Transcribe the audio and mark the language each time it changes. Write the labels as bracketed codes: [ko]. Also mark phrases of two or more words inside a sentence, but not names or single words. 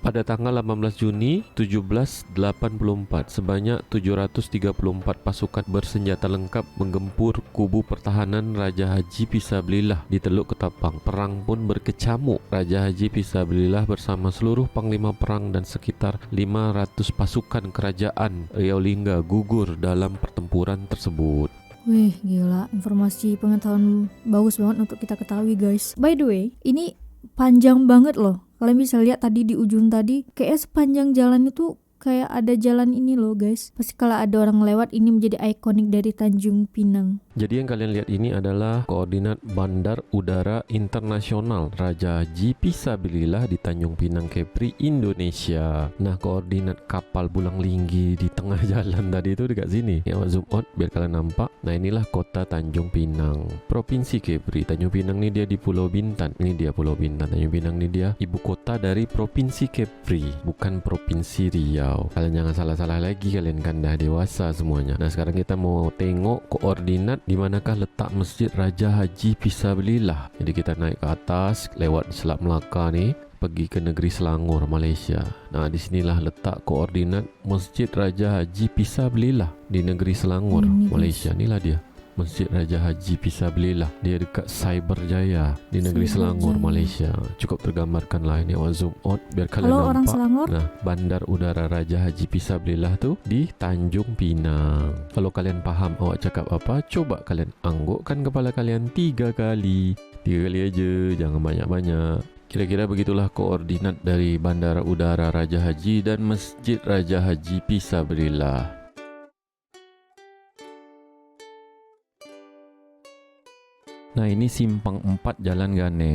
[id] Pada tanggal 18 Juni 1784, sebanyak 734 pasukan bersenjata lengkap menggempur kubu pertahanan Raja Haji Pisabilillah di Teluk Ketapang. Perang pun berkecamuk. Raja Haji Pisabilillah bersama seluruh panglima perang dan sekitar 500 pasukan kerajaan Riau Lingga gugur dalam pertempuran tersebut. Wih, gila, informasi pengetahuan bagus banget untuk kita ketahui guys. [en] By the way, [id] ini panjang banget loh. Kalian bisa lihat tadi di ujung tadi, kayaknya sepanjang jalan itu kayak ada jalan ini loh guys. Pasti kalau ada orang lewat, ini menjadi ikonik dari Tanjung Pinang. Jadi yang kalian lihat ini adalah koordinat Bandar Udara Internasional Raja Haji Fisabilillah di Tanjung Pinang, Kepri, Indonesia. Nah, koordinat kapal Bulang Linggi di tengah jalan tadi itu dekat sini. Ya, [en] zoom out [id] biar kalian nampak. Nah, inilah kota Tanjung Pinang, Provinsi Kepri. Tanjung Pinang ini dia di Pulau Bintan. Ini dia Pulau Bintan. Tanjung Pinang ini dia ibu kota dari Provinsi Kepri, bukan Provinsi Riau. Kalian jangan salah-salah lagi, kalian kan dah dewasa semuanya. Nah, sekarang kita mau tengok koordinat di manakah letak Masjid Raja Haji Fisabilillah. Jadi kita naik ke atas lewat Selat Melaka nih, pergi ke negeri Selangor, Malaysia. Nah, disinilah letak koordinat Masjid Raja Haji Fisabilillah di negeri Selangor, Malaysia. Inilah dia Masjid Raja Haji Fisabilillah. Dia dekat Cyberjaya di negeri Selangor, Malaysia. Cukup tergambarkan lah ini. [en] Zoom out [id] biar kalian nampak. Orang Selangor. Nah, Bandar Udara Raja Haji Fisabilillah tu di Tanjung Pinang. Kalau kalian faham [ms] awak cakap apa, [id] coba kalian anggukkan kepala kalian 3 kali. 3 kali aja, jangan banyak-banyak. Kira-kira begitulah koordinat dari Bandara Udara Raja Haji dan Masjid Raja Haji Fisabilillah. Nah, ini simpang 4 Jalan Ganet.